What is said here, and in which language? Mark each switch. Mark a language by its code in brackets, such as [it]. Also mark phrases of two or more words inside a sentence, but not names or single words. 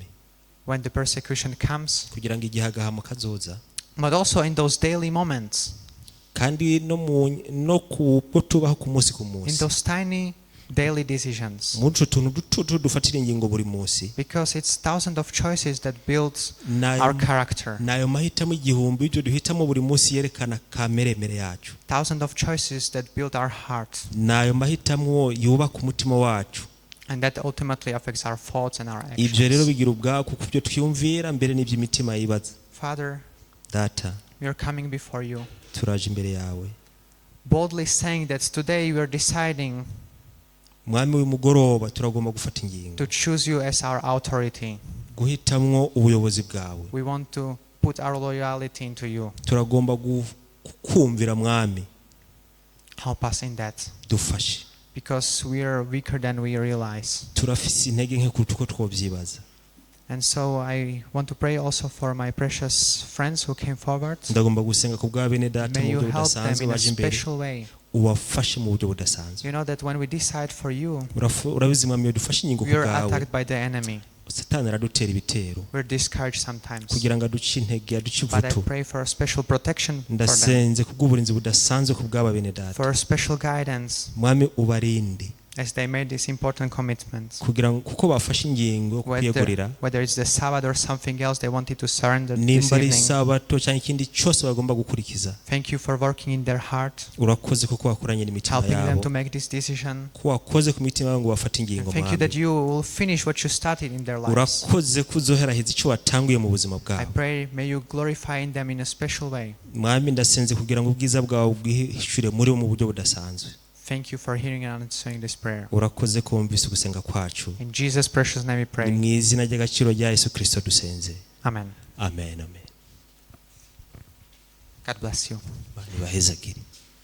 [en] When the persecution comes, [rn] kugira ngo igihe agahama kazoza, [en] but also in those daily moments, [rn] kandi no ku bwo tubaho ku munsi ku [en] in [rn] munsi, [en] those tiny daily decisions. [rn] muri utwo tuntu duto dufatira ingingo buri munsi, [en] Because it's thousands of choices that builds [rn] Nayo- [en] our character. [rn] nayo mahitamo igihumbi ibyo duhitamo buri munsi yerekana kameremere yacu, [en] Thousands of choices that build our heart. [rn] nayo mahitamo yubaka umutima wacu. [en] And that ultimately affects our thoughts and our [rn] Ibyo rero [en] actions. [rn] bigira ubwako ku byo twiyumvira mbere n'iby'imitima yibaza. [en] Father, [rn] Data, [en] we are coming before you, [rn] turaje imbere yawe, [en] boldly saying that today we are deciding [rn] mwami w'umugoroba turagomba gufata ingingo, [en] to choose you as our authority. [rn] guhitamwo ubuyobozi bwawe. [en] We want to put our loyalty into you. [rn] Turagomba kukumvira mwami, [en] Help us in that, [rn] dufashe. [en] because we are weaker than we realize. [rn] Turafise intege nke kuruta uko twobyibaza. [en] And so I want to pray also for my precious friends who came forward. [rn] Ndagomba gusenga ku bwa bene data [en] May [rn] mu [en] you [rn] buryo [en] help them [rn] budasanzwe [en] in a [rn] baje imbere, [en] special way. [rn] ubafashe mu buryo budasanzwe. [en] You know that when we decide for you, [rn] Urabizi mwami iyo dufashe ingingo ku [en] we are [rn] bwawe, [en] attacked by the enemy. [rn] satani aradutera ibitero [en] We're discouraged sometimes. [rn] kugira ngo aduce intege, aduce [en] But I [rn] ivutu. [en] pray for a special protection for them, [rn] Ndasenze kubw'uburinzi budasanzwe ku bw'aba bene data, [en] for a special guidance [rn] mwami ubarinde, [en] as they made this important commitment. [rn] kugira ngo kuko bafashe ingingo yo kwiyegurira, [en] Whether it's the Sabbath or something else they wanted to surrender this [rn] nimba ari [en] evening. [rn] isabato cyangwa ikindi cyose bagomba gukurikiza. [en] Thank you for working in their heart, [rn] Urakoze kuko wakoranye n'imitima [en] helping them [rn] yabo, [en] to make this decision. [rn] ko wakoze ku mitima yabo ngo bafate ingingo. [en] Thank you that [rn] mwami, [en] you will finish what you started in their lives. [rn] urakoze ko uzoheraheza icyo watanguye mu buzima [en] I [rn] bwabo. [en] pray may you glorify in them in a special way. [rn] Mwami, ndasenze kugira ngo ubwiza bwawe bwihishure muri bo mu buryo budasanzwe. [en] Thank you for hearing and answering this prayer. [rn] Urakoze ko wumvise ugusenga kwacu. [en] In Jesus' precious name we [rn] Ni [en] pray. [rn] mu izina ry'agaciro rya Yesu Kristo dusenze. [en] Amen. Amen, amen. God bless you. [rn] Bani bahezagire.